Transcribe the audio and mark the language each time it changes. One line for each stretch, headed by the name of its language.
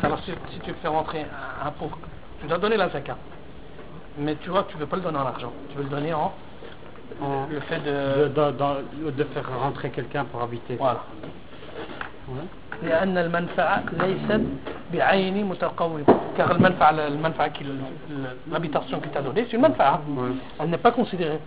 French: Alors ça veut dire que tu dois donner la zaka, mais tu vois, tu veux pas le donner en argent, tu veux le donner en le fait De faire rentrer quelqu'un pour habiter. Voilà.
Arabic: لأن المنفعة ليست بعين متقوم.
French: Car المنفعة qui l'habitation qui t'a donné, c'est une منفعة. Elle n'est pas considérée.